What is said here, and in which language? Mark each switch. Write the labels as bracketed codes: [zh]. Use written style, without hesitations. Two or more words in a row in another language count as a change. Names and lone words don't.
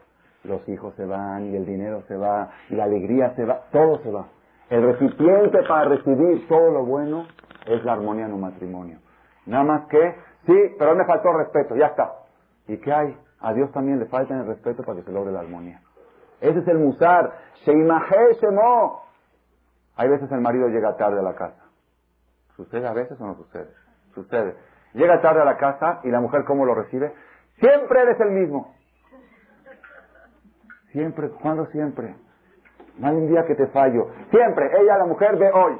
[es] Los hijos se van, y el dinero se va, y la alegría se va, todo se va. El recipiente para recibir todo lo bueno es la armonía en un matrimonio. Nada más que, sí, pero me faltó respeto, ya está. ¿Y qué hay? A Dios también le falta el respeto para que se logre la armonía. Ese es el musar. Sheimahe Shemo. Hay veces el marido llega tarde a la casa. ¿Sucede a veces o no sucede? Sucede. Llega tarde a la casa y la mujer, ¿cómo lo recibe? Siempre eres el mismo. Siempre. ¿Cuándo siempre? No hay un día que te fallo. Siempre. Ella, la mujer, ve hoy.